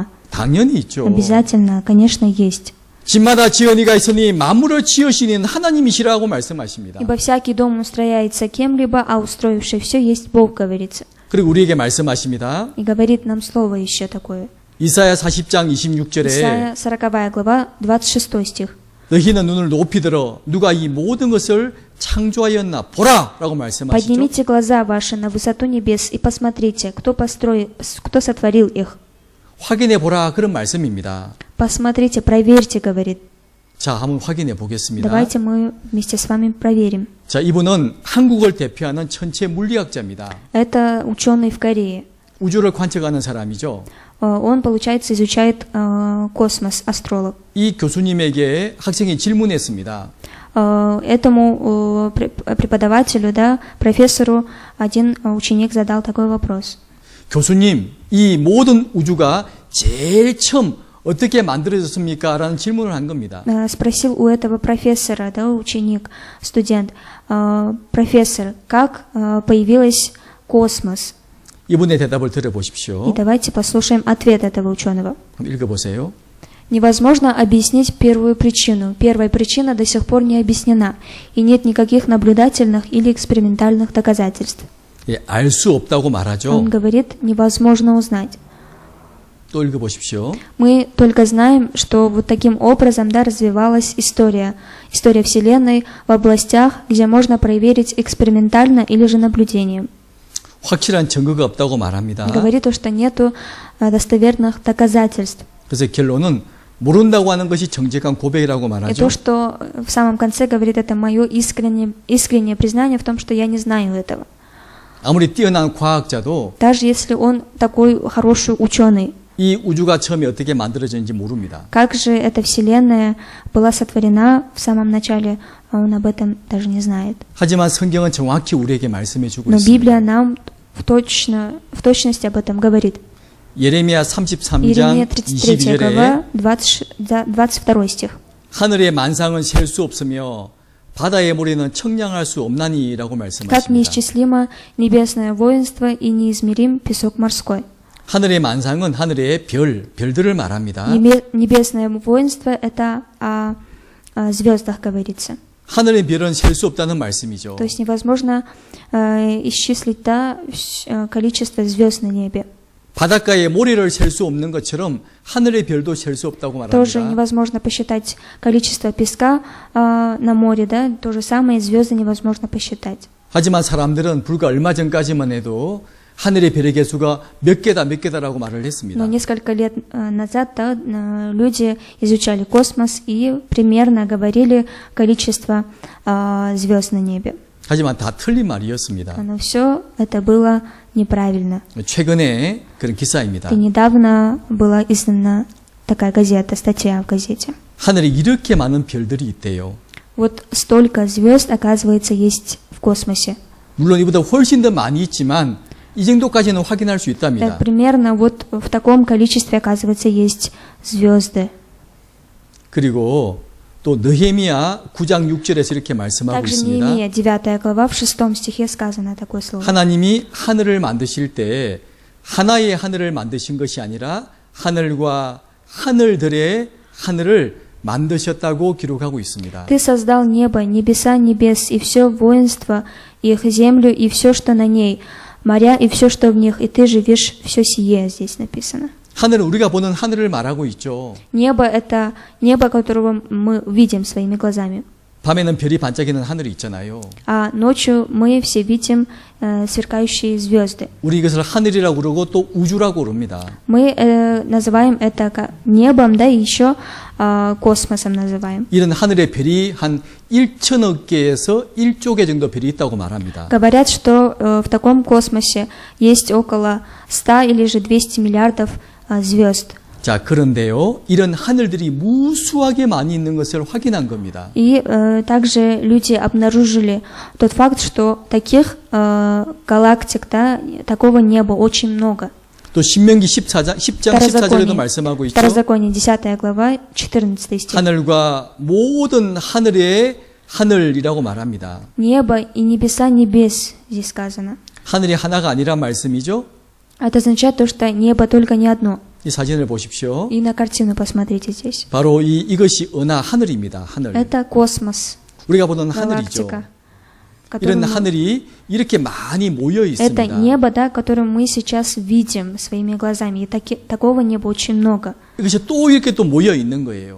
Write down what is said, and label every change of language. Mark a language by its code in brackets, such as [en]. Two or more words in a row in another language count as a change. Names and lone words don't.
[ko] 당연히 있죠. [ru] Обязательно, конечно, есть. [ko] 집마다 지은이가 있으니 만물을 지으시는 하나님이시라고 말씀하십니다. [ru] Ибо всякий дом устрояется кем-либо, а устроивший все есть Бог, говорится. [ko] 그리고 우리에게 말씀하십니다. [ru] И говорит нам слово еще такое. [ko] 이사야 40장 26절에 [ru] Исайя 40 глава, 26 стих. [ko] 너희는 눈을 높이 들어 누가 이 모든 것을 창조하였나 보라 라고 말씀하시죠. [ru] Поднимите глаза ваши на высоту небес и посмотрите, кто сотворил их. [ko] 확인해 보라 그런 말씀입니다. [ru] Посмотрите, проверьте, говорит. [ko] 자, 한번 확인해 보겠습니다. [ru] Давайте мы вместе с вами проверим. [ko] 자, 이분은 한국을 대표하는 천체 물리학자입니다. [ru] Это ученый в Корее. [ko] 우주를 관측하는 사람이죠. [ru] Он, получается, изучает космос, астролог. [ko] 이 교수님에게 학생이 질문했습니다. [ru] Этому преподавателю, да, профессору, один ученик задал такой вопрос. [ko] 교수님, 이 모든 우주가 제일 처음 어떻게 만들어졌습니까? 라는 질문을 한 겁니다. [ru] Спросил у этого профессора, да, ученик, студент, профессор, как появился космос? [ko] 이분의 대답을 들어보십시오. [ru] И давайте послушаем ответ этого ученого. [ko] 한번 읽어보세요. [ru] Невозможно объяснить первую причину. Первая причина до сих пор не объяснена, и нет никаких наблюдательных или экспериментальных доказательств. [ko] 예, 알 수 없다고 말하죠. [ru] Он говорит, невозможно узнать. [ko] 또 읽어보십시오. [ru] Мы только знаем, что вот таким образом, да, развивалась история Вселенной в областях, где можно проверить экспериментально или же наблюдением. [ko] 확실한 증거가 없다고 말합니다. [ru] Говорит, что нету достоверных доказательств. [ko] 그래서 결론은 모른다고 하는 것이 정직한 고백이라고 [ru] И [ko] 말하죠. [ru] то, что в самом конце говорит, это мое искреннее признание в том, что я не знаю этого. [ko] 아무리 뛰어난 과학자도 [ru] Даже если он такой хороший ученый, [ko] 이 우주가 처음에 어떻게 만들어졌는지 모릅니다. [ru] как же эта Вселенная была сотворена в самом начале, он об этом даже не знает. [ko] 하지만 성경은 정확히 우리에게 말씀해 주고 [ru] Но [ko] 있습니다. [ru] Библия нам в точности об этом говорит. [ko] 예레미야 33장 [ru] Иеремия 33 [ko] 22절에 [ru] глава, 22 стих. [ko] 하늘의 만상은 셀 수 없으며 바다의 모래는 청량할 수 없나니라고 [ru] Как [ko] 말씀하십니다. [ru] неисчислимо небесное воинство и неизмерим песок морской. [ko] 하늘의 만상은 하늘의 별들을 말합니다. [ru] Небесное воинство – это о звездах говорится. [ko] 하늘의 별은 셀 수 없다는 말씀이죠. [ru] То есть невозможно исчислить количество звезд на небе. [ko] 바닷가의 모래를 셀 수 없는 것처럼 하늘의 별도 셀 수 없다고 [ru] Тоже [ko] 말합니다. [ru] невозможно посчитать количество песка на море, да? То же самое звезды невозможно посчитать. [ko] 하지만 사람들은 불과 얼마 전까지만 해도 하늘의 별의 개수가 몇 개다라고 말을 했습니다. [ru] Но несколько лет назад, да, люди изучали космос и примерно говорили количество звезд на небе. [ko] 하지만 다 틀린 말이었습니다. [ru] Но все это было неправильно. [ko] 최근에 그런 기사입니다. [ru] И недавно была издана такая газета, статья в газете. [ko] 하늘에 이렇게 많은 별들이 있대요. [ru] Вот столько звезд, оказывается, есть в космосе. [ko] 물론 이보다 훨씬 더 많이 있지만 이 정도까지는 확인할 수 있답니다. [ru] Примерно вот в таком количестве, оказывается, есть звезды. [ko] 그리고 또 느헤미야 9장 6절에서 이렇게 말씀하고 [ru] Также [ko] 있습니다. [ru] Неемия, 9 глава, в 6 стихе сказано такое слово. [ko] 하나님이 하늘을 만드실 때 하나의 하늘을 만드신 것이 아니라 하늘과 하늘들의 하늘을 만드셨다고 기록하고 있습니다. [ru] Ты создал небо, небеса небес, и все воинство, их землю, и все, что на ней, моря, и все, что в них, и ты живешь, все сие, здесь написано. [ko] 하늘은 우리가 보는 하늘을 말하고 있죠. [ru] Небо – это небо, которого мы видим своими глазами. [ko] 밤에는 별이 반짝이는 하늘이 있잖아요. [ru] А ночью мы все видим сверкающие звезды. [ko] 우리 이것을 하늘이라고 그러고 또 우주라고 그럽니다. [ru] Мы называем это небом, да, и еще космосом называем. [ko] 이런 하늘의 별이 한 1천억 개에서 1조 개 정도 별이 있다고 말합니다. [ru] Говорят, что в таком космосе есть около 100 или же 200 миллиардов звезд. [ko] 자, к런데요, 이런 하늘들이 무수하게 많이 있는 것을 확인한 겁니다. [ru] И также люди обнаружили тот факт, что таких галактик, да, такого неба очень много. [ko] 또 신명기 10장 14절에도 말씀하고 있죠. [ru] Второзаконие, 10 глава, 14 стих. [ko] 하늘과 모든 하늘의 하늘이라고 말합니다. [ru] Небо и небеса небес, здесь сказано. [ko] 하늘이 하나가 아니란 말씀이죠. [ru] Это означает то, что небо только не одно. [ko] 이 사진을 보십시오. [ru] И на картину посмотрите здесь. [ko] 바로 이것이 은하 하늘입니다. 하늘. [ru] Это космос, [ko] 우리가 보는 하늘이죠. [ru] галактика. [ko] 이런 [ru] которую мы- [ko] 하늘이 이렇게 많이 모여 [ru] Это [ko] 있습니다. [ru] небо, да, которое мы сейчас видим своими глазами. И такого неба очень много. [ko] 이것이 또 이렇게 또 모여 있는 거예요.